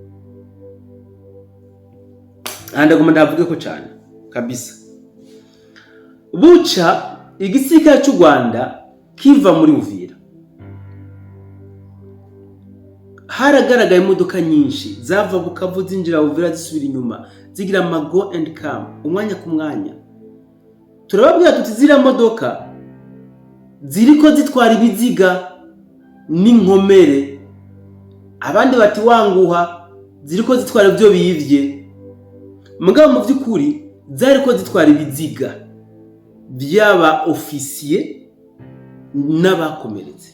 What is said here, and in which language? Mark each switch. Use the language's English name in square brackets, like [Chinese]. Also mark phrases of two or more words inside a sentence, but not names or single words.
[Rundi] Ndaguma ndavuge ko cyane kabisa. Buca igisirikare cy'u Rwanda kiva muri Uvira, haragaragaye imodoka nyinshi zava Bukavu zinjira Uvira zisubira inyuma, zigira [English] go and come [Rundi] umwanya ku mwanya. Turababwira tuti zira modoka ziriko zitwara ibiziga n'inkomere, abandi bati wanguha ziriko zitwara byo biyivye. Mugabo mu by'ukuri zariko zitwara ibiziga by'aba ofisiye n'abakomeretse.